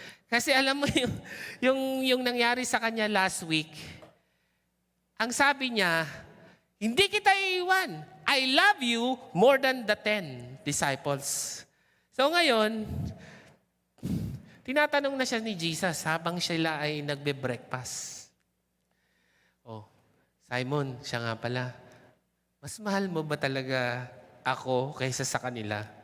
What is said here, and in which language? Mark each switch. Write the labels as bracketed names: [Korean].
[Filipino] Kasi alam mo yung nangyari sa kanya last week, ang sabi niya, hindi kita iiwan. [English] I love you more than the 10 disciples. [Filipino] So ngayon, tinatanong na siya ni Jesus habang sila ay nagbe-breakfast. Oh, Simon, siya nga pala, mas mahal mo ba talaga ako kaysa sa kanila?